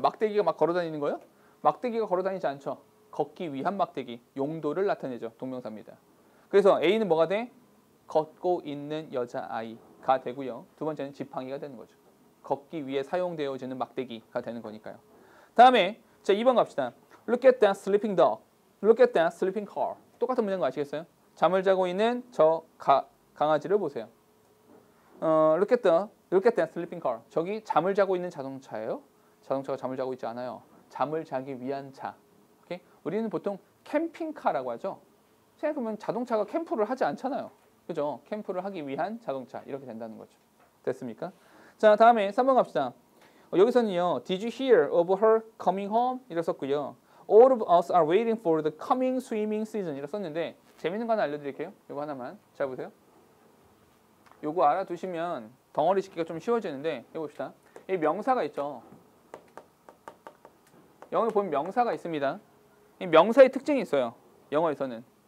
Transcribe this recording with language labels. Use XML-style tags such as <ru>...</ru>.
<ko>막대기가 막 걸어다니는 거예요? 막대기가 걸어다니지 않죠. 걷기 위한 막대기. 용도를 나타내죠. 동명사입니다. 그래서 A는 뭐가 돼? 걷고 있는 여자아이가 되고요. 두 번째는 지팡이가 되는 거죠. 걷기 위해 사용되어지는 막대기가 되는 거니까요. 다음에 자 2번 갑시다.</ko> <en>Look at that sleeping dog. Look at that sleeping car.</en> <ko>똑같은 문제인 거 아시겠어요? 잠을 자고 있는 저 강아지를 보세요.</ko> <en>look at that sleeping car.</en> <ko>저기 잠을 자고 있는 자동차예요. 자동차가 잠을 자고 있지 않아요. 잠을 자기 위한 차. 오케이? 우리는 보통 캠핑카라고 하죠. 생각해보면 자동차가 캠프를 하지 않잖아요. 그죠? 캠프를 하기 위한 자동차. 이렇게 된다는 거죠. 됐습니까? 자, 다음에 3번 갑시다. 여기서는요.</ko> <en>Did you hear of her coming home?</en> <ko>이렇게 썼고요.</ko> <en>All of us are waiting for the coming swimming season.</en> <ko>이렇게 썼는데 재밌는 거 하나 알려드릴게요. 이거 하나만. 잘 보세요. 요거 알아두시면 덩어리 짓기가 좀 쉬워지는데 해봅시다. 이 명사가 있죠. 영어에 보면 명사가 있습니다. 이 명사의 특징이 있어요. 영어에서는.</ko>